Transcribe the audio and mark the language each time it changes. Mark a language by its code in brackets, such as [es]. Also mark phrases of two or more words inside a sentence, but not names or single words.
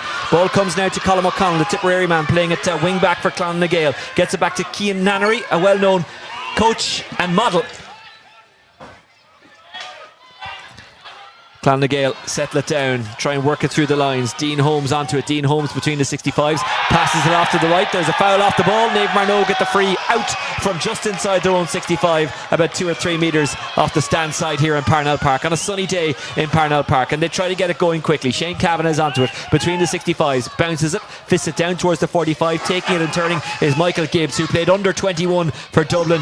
[en] Ball comes now to Colm O'Connell, the Tipperary man, playing at wing back for Clanna Gael. Gets it back to Cian Nannery, a well-known coach and model. Clanna Gael settle it down, try and work it through the lines. Dean Holmes onto it. Dean Holmes between the 65s, passes it off to the right. There's a foul off the ball. Naomh Mearnóg get the free out from just inside their own 65, about 2 or 3 metres off the stand side here in Parnell Park on a sunny day in Parnell Park, and they try to get it going quickly. Shane Kavanagh is onto it between the 65s, bounces it, fists it down towards the 45. Taking it and turning is Michael Gibbs, who played under 21 for Dublin.